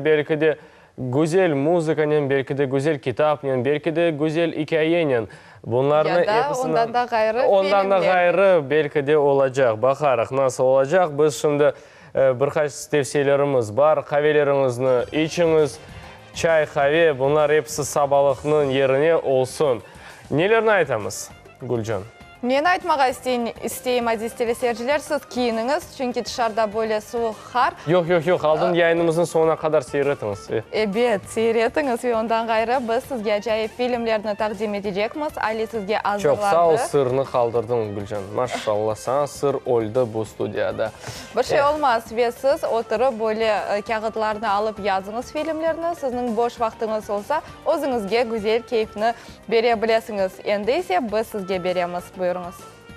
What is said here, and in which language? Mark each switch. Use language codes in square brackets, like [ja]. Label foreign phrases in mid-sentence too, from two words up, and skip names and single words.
[crh] Belki de güzel müzikanen, belki de güzel kitapnen, belki de güzel hikayenin. Bunlarını ondan da gayrı belki de olacak. Bakarıq nasıl olacak. Biz şimdi birkaç tavsiyelerimiz var. Kahvelerinizni içiniz. Çay, kahve, bunlar hepsi sabalıqның yerine olsun. Nelerini aytamız Gülcan? Men aytmağa isteyim aziz teleseyirciler, siz kiyininiz çünkü dışarıda böyle soğuk har. Yok, aldın yayınımızın sonuna kadar seyretiniz. Evet, seyretiniz ve ondan gayrı biz sizge acayip filmlerini takdim edecekmiz. Ali sizge hazırladı. Çok sağ ol, sırrını kaldırdın Gülcan. Maşallah, sana sır oldu bu studiyada. Bir şey olmaz ve siz oturup böyle kağıtlarını alıp yazınız filmlerini. Sizin boş vaktiniz olsa özünüzge güzel keyfini verebilirsiniz. Endi ise biz sizge beremiz. Buyurunuz.